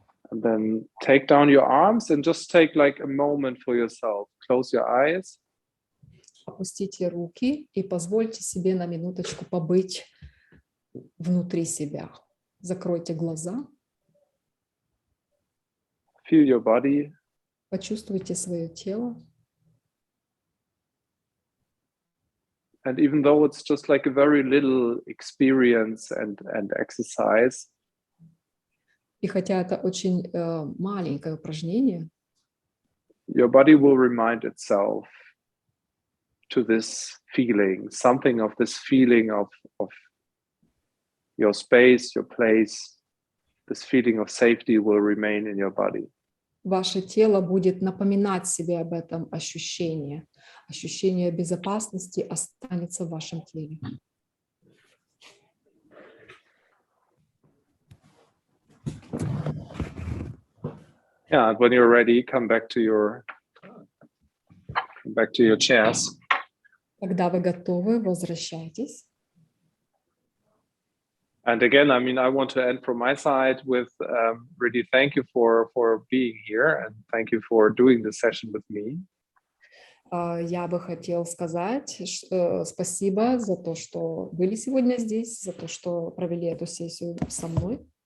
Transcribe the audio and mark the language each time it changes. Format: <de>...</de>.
<en>And then take down your arms and just take like a moment for yourself. Close your eyes.</en> <ru>Опустите руки и позвольте себе на минуточку побыть внутри себя. Закройте глаза.</ru> <en>Feel your body.</en> <ru>Почувствуйте свое тело.</ru> <en>And even though it's just like a very little experience and exercise,</en> <ru>И хотя это очень маленькое упражнение,</ru> <en>your body will remind itself to this feeling, something of this feeling of your space, your place, this feeling of safety will remain in your body.</en> <ru>ваше тело будет напоминать себе об этом ощущении. Ощущение безопасности останется в вашем теле.</ru> <en>Yeah, and when you're ready, come back to your chairs.</en> <ru>Когда вы готовы, возвращайтесь.</ru> <en>And again, I mean, I want to end from my side with really thank you for being here and thank you for doing this session with me.</en> <ru>Я бы хотел сказать спасибо за то, что были сегодня здесь, за то, что провели эту сессию со мной.</ru>